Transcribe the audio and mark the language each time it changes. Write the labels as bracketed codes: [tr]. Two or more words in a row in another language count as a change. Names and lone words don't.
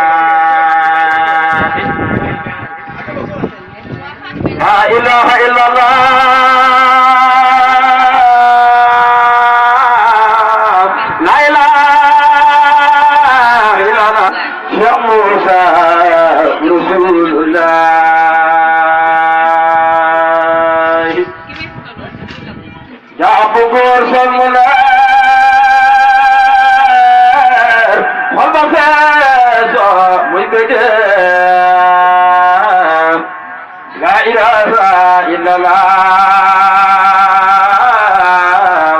[ar] لا إله إلا الله. لا إله إلا الله. شيخ موسى رسول الله. [wo] Góor sol mu leer xol ba feesoo muy bëgg [ar] لا إله إلا الله.